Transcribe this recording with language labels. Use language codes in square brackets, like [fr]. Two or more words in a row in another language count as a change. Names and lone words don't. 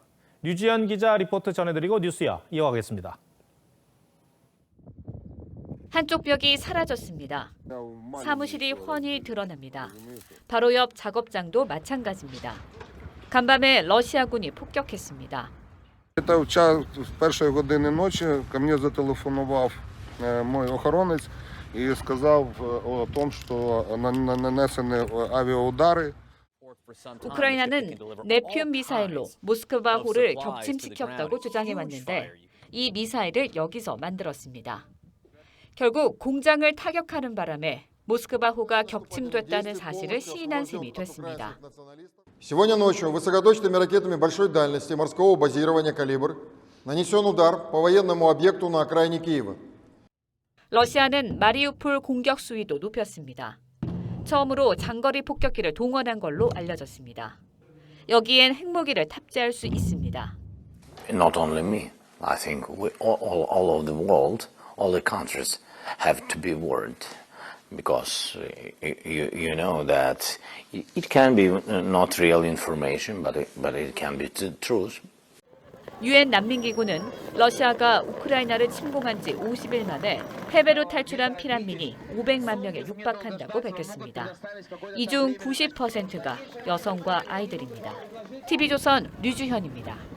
[ko] 류지연 기자 리포트 전해드리고 뉴스야 이어가겠습니다. 한쪽 벽이 사라졌습니다. 사무실이 훤히 드러납니다. 바로 옆 작업장도 마찬가지입니다. 간밤에 러시아군이 폭격했습니다. [uk] В першої години ночі ко мені зателефонував мій охоронець і сказав о том, що нанесені авіаудари. [ko] 우크라이나는 네피움 미사일로 모스크바호를 격침시켰다고 주장해왔는데 이 미사일을 여기서 만들었습니다. 결국 공장을 타격하는 바람에 모스크바호가 격침됐다는 사실을 시인한 셈이 됐습니다. [ru] Сегодня ночью высокоточными ракетами большой дальности морского базирования «Калибр» нанесен удар по военному объекту на окраине Киева. [ko] 러시아는 마리우폴 공격 수위도 높였습니다. 처음으로 장거리 폭격기를 동원한 걸로 알려졌습니다. 여기엔 핵무기를 탑재할 수 있습니다. [en] Not only me, I think all of the world, all the countries have to be warned. Because you know that it can be not real information, but it can be the truth. [ko] 유엔 난민기구는 러시아가 우크라이나를 침공한 지 50일 만에 해외로 탈출한 피난민이 500만 명에 육박한다고 밝혔습니다. 이 중 90%가 여성과 아이들입니다. TV조선 류주현입니다.